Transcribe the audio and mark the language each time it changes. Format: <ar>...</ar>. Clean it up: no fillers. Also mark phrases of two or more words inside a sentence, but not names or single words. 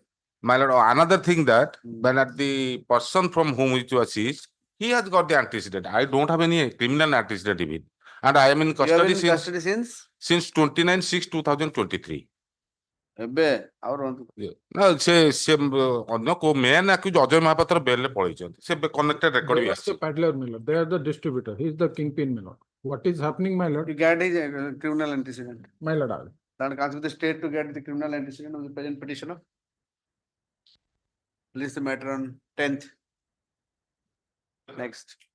<en>My lord, another thing that when at the person from whom it was seized, he has got the antecedent. I don't have any criminal antecedent even. And I am in You have custody been in custody</en> <or>since 29/6/2023. No, se ଅନ୍ୟ କୋଉ</or> <en>main accused</en> <or>ଅଜୟ ମହାପାତ୍ର bail ରେ ପଳେଇଛନ୍ତି। ସେ</or> <en>connected record They</en> <or>ବି</or> <en>are the</en> <or>ଆସିଛି।</or> <en>peddler, my lord. They are the distributor. He is the kingpin, my lord. What is happening, my lord? You get his criminal antecedent. My lord, I will. That comes with the state to get the criminal antecedent of the present petitioner. Release the matter on 10th. Next.</en>